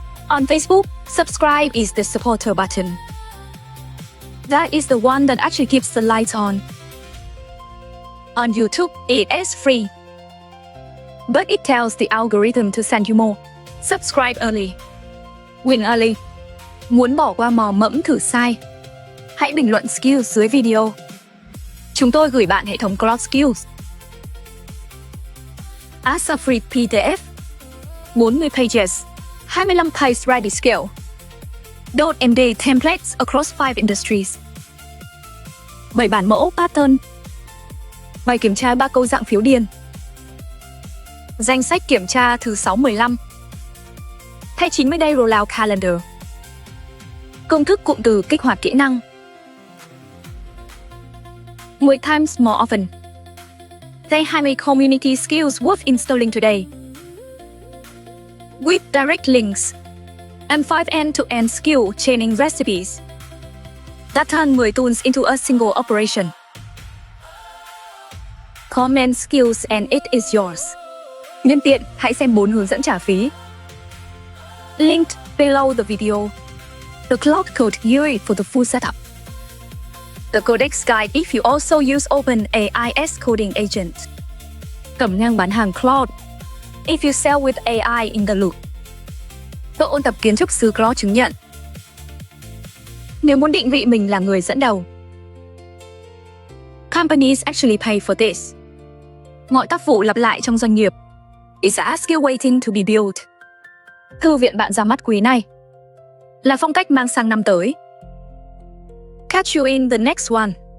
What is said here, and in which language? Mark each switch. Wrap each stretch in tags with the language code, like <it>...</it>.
<en>On Facebook, subscribe is the supporter button. That is the one that actually keeps the lights on. On YouTube, it is free. But it tells the algorithm to send you more. Subscribe early. Win early.</en> <vi>Muốn bỏ qua mò mẫm thử sai? Hãy bình luận skills dưới video. Chúng tôi gửi bạn hệ thống Claude Skills.</vi> <en>As a free PDF. 40 pages. 25 page ready skill. .md templates across 5 industries.</en> <vi>7 bản mẫu pattern. Bài kiểm tra 3 câu dạng phiếu điền. Danh sách kiểm tra thứ 6-15. Thay</vi> <en>90 day rollout calendar.</en> <vi>Công thức cụm từ kích hoạt kỹ năng.</vi> <en>10 times more often. Say 20 community skills worth installing today. With direct links. And 5 end-to-end skill chaining recipes. That turn 10 tools into a single operation. Comment skills and it is yours.</en> <vi>Nhân tiện, hãy xem 4 hướng dẫn trả phí.</vi> <en>Linked below the video. The Claude code used for the full setup. The codex guide if you also use OpenAI's coding agent.</en> <vi>Cẩm nang bán hàng Claude.</vi> <en>If you sell with AI in the loop.</en> <vi>Tự ôn tập kiến trúc sư Claude chứng nhận. Nếu muốn định vị mình là người dẫn đầu.</vi> <en>Companies actually pay for this.</en> <vi>Mọi tác vụ lặp lại trong doanh nghiệp.</vi> <en>It's a skill waiting to be built.</en> <vi>Thư viện bạn ra mắt quý này. Là phong cách mang sang năm tới.</vi> <en>Catch you in the next one.</en>